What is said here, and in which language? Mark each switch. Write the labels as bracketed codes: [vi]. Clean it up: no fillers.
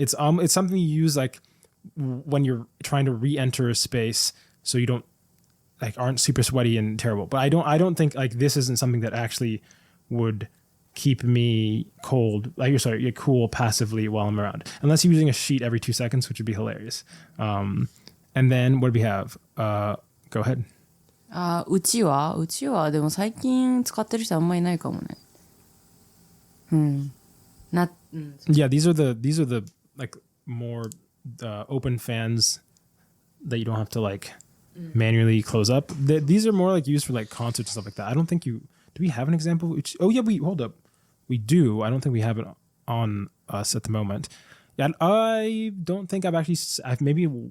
[en] It's something you use like when you're trying to re-enter a space so you don't aren't super sweaty and terrible. But I don't think like this isn't something that actually would keep me cold, cool passively while I'm around, unless you're using a sheet every 2 seconds, which would be hilarious. And then what do we have? Go ahead. [ja] うちはでも最近使ってる人あんまりいないかもね。 [en] Yeah, these are the like more open fans that you don't have to like manually close up. These are more like used for like concerts and stuff like that. I don't think do we have an example? Oh yeah, hold up. We do. I don't think we have it on us at the moment. Yeah, I don't think I've maybe